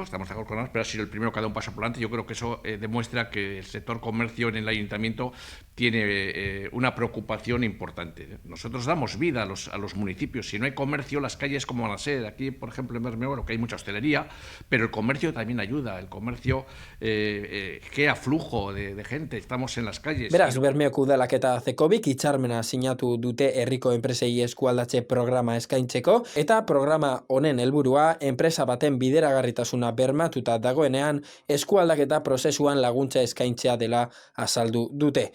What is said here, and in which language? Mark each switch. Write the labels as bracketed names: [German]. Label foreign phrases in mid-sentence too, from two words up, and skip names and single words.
[Spanish] Estamos de acuerdo con él, pero ha sido el primero que ha dado un paso por delante. Yo creo que eso demuestra que el sector comercio en el ayuntamiento tiene una preocupación importante. Nosotros damos vida a los municipios. Si no hay comercio, las calles como van a ser. Aquí, por ejemplo, en Bermeo, que hay mucha hostelería, pero el comercio también ayuda. El comercio crea flujo de gente. Estamos en las calles. [Basque] Beraz, Bermeoko udalak eta Zekobik hitzarmena sinatu dute herriko enpresei eskualdatze programa eskaintzeko, eta programa honen helburua enpresa baten bideragarritasuna bermatuta dagoenean eskualdaketa prozesuan laguntza eskaintzea dela azaldu dute.